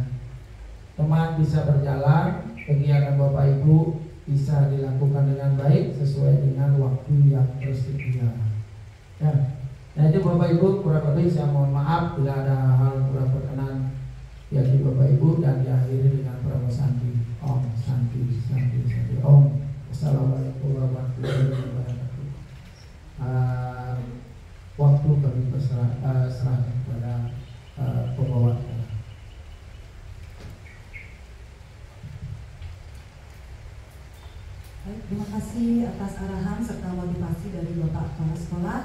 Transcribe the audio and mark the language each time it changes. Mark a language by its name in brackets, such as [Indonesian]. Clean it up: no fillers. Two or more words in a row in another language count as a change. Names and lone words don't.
[Indonesian] Teman bisa berjalan, kegiatan Bapak Ibu bisa dilakukan dengan baik sesuai dengan waktu yang tersedia. Nah itu Bapak Ibu, kurang lebih saya mohon maaf bila ada hal kurang berkenan di hati Bapak Ibu, dan diakhiri dengan pramu santi. [Sanskrit] ॐ शान्ति शान्ति शान्ति ॐ. [Arabic] السلام عليكم ورحمة الله وبركاته. [Indonesian] Waktu kami serahkan kepada pembawa acara. Baik, terima kasih atas arahan serta motivasi dari Bapak Kepala Sekolah.